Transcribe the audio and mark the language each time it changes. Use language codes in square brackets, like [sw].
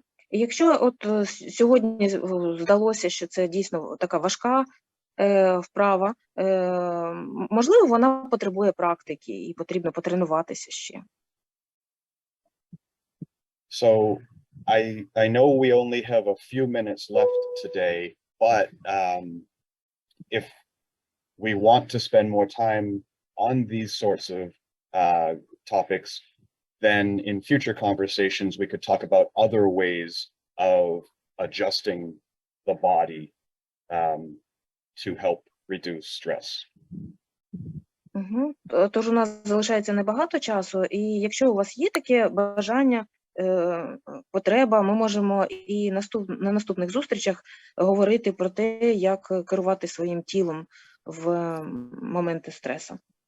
[uk] Якщо от сьогодні здалося, що це дійсно така важка вправа, можливо, вона потребує практики і потрібно потренуватися ще. [en] So I know we only have a few minutes left today, but if we want to spend more time on these sorts of topics, then in future conversations we could talk about other ways of adjusting the body to help reduce stress. [uk] Тож у нас залишається небагато часу, і якщо у вас є таке бажання, потреба, ми можемо і на наступних зустрічах говорити про те, як керувати своїм тілом в моменти стресу.